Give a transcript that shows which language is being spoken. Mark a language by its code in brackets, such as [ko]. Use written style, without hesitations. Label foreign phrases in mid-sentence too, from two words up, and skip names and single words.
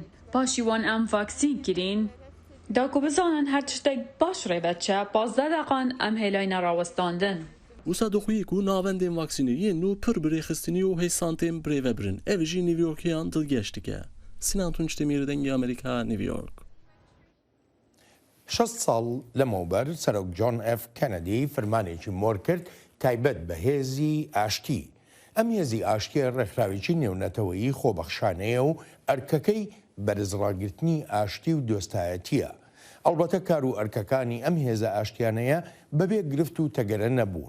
[ku] Paşî wan em vaksîn kirîn. Da ku bizanin her tiştek baş rêve çe, 15 deqan em hêlayîna rawestandin. Wisa dixwî ku navendên vaksîneyê nû pir birêxistinî û hêsantên birêvebirin. Ev jî Nîvyokêyan dilgeş dike. Sinan Tunç Demîr, Dengê Amerîka, New York. [ckb] 60 ساڵ لەمەوبەر سەرۆک جۆن ئەف کەنەدی فەرمانێکی مۆر کرد تایبەت بە هێزی ئاشتی. ئەم هێزی ئاشتیە ڕێکخراوێکی نێونەتەوەیی خۆبەخشانەیە و ئەرکەکەی بەرزڕاگرتنی ئاشتی و دۆستایەتیە. ئەڵبەتە کار و ئەرکەکانی ئەم هێزە ئاشتیانەیە بەبێ گرفت و تەگەرە نەبوون.